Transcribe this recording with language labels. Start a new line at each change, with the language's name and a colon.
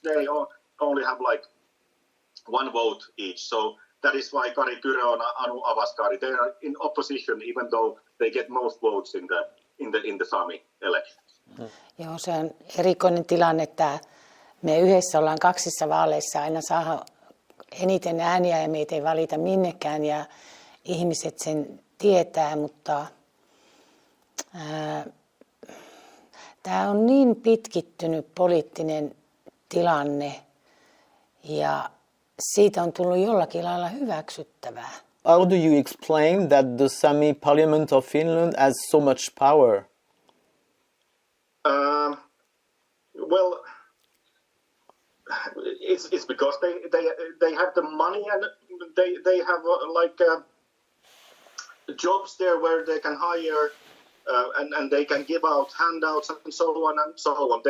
English: They only have like one vote each. So that is why Kari Kyrö and Anu Avaskari, they are in opposition even though they get most votes in the Sami elections.
Finnish: Joo, se on erikoinen tilanne, että Me yhdessä ollaan kaksissa vaaleissa aina saa eniten ääniä ja meitä ei valita minnekään ja ihmiset sen tietää, mutta tämä on niin pitkittynyt poliittinen tilanne ja siitä on tullut jollakin lailla hyväksyttävää.
English: How do you explain that the Sami Parliament of Finland has so much power? Well, it's because they have the money and they have jobs there where they can hire and they can give out handouts and so on and so on.